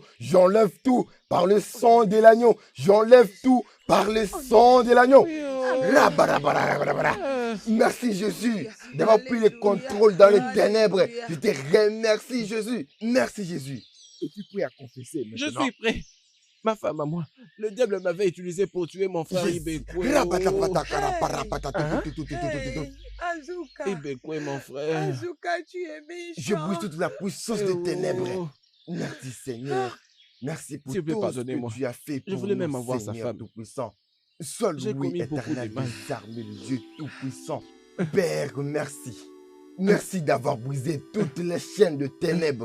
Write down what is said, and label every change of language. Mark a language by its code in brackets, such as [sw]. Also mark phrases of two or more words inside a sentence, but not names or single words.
[fr] J'enlève tout par le sang de l'agneau. J'enlève tout par le sang de l'agneau. Merci Jésus d'avoir pris le contrôle dans les ténèbres. Je te remercie Jésus. Merci Jésus. Es-tu prêt à confesser maintenant? Je suis prêt. Ma femme à moi, le diable m'avait utilisé pour tuer mon frère Ibekwe. Azuka. Ibekwe, mon frère. Azuka, tu es méchant. Je brise toute la puissance des ténèbres. Merci Seigneur. Merci pour S'il vous plaît, tout ce pardonnez-moi. que tu as fait pour Je voulais même nous, avoir sa Seigneur femme. Tout-Puissant. Seul J'ai oui, commis beaucoup éternel de mal. des armées, le Dieu Tout-Puissant. Père, merci. Merci d'avoir brisé toutes les chaînes de ténèbres.